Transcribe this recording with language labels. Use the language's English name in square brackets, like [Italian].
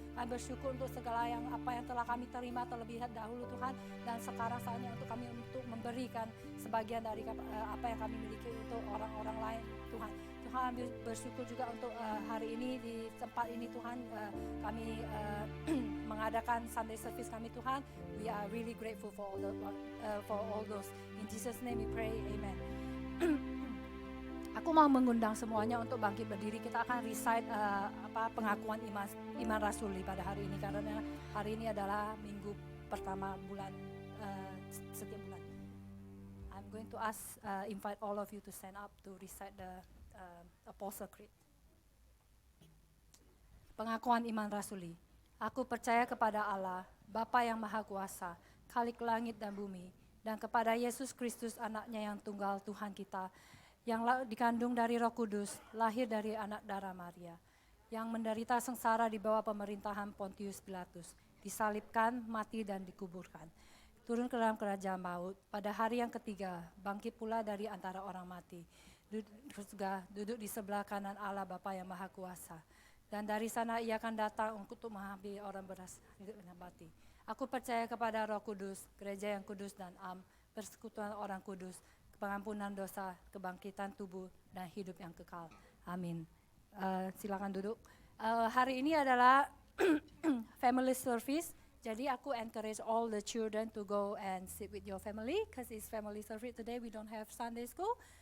[Indonesian] Kami bersyukur untuk segala apa yang telah kami terima terlebih dahulu Tuhan, dan sekarang saatnya untuk kami untuk memberikan sebagian dari apa yang kami miliki untuk orang-orang lain Tuhan. Tuhan kami bersyukur juga untuk hari ini di tempat ini Tuhan, kami mengadakan Sunday service kami Tuhan. [English] We are really grateful for all those. In Jesus name we pray, amen. [Indonesian] Aku mau mengundang semuanya untuk bangkit berdiri. Kita akan recite pengakuan iman rasuli pada hari ini, karena hari ini adalah minggu pertama bulan setiap bulan. [English] I'm going to invite all of you to stand up to recite the Apostle Creed. [Indonesian] Pengakuan iman rasuli. Aku percaya kepada Allah, Bapa yang Maha Kuasa, Khalik langit dan bumi, dan kepada Yesus Kristus anaknya yang tunggal Tuhan kita, yang dikandung dari Roh Kudus, lahir dari anak darah Maria, yang menderita sengsara di bawah pemerintahan Pontius Pilatus, disalibkan, mati dan dikuburkan, turun ke dalam kerajaan maut, pada hari yang ketiga bangkit pula dari antara orang mati, duduk di sebelah kanan Allah Bapa yang Maha Kuasa, dan dari sana ia akan datang untuk mengambil orang beras hidup dan mati. Aku percaya kepada Roh Kudus, gereja yang kudus dan persekutuan orang kudus, pengampunan dosa, kebangkitan tubuh, dan hidup yang kekal. Amin. Silakan duduk. Hari ini adalah family service. Jadi aku [English] encourage all the children to go and sit with your family because it's family service today. We don't have Sunday school.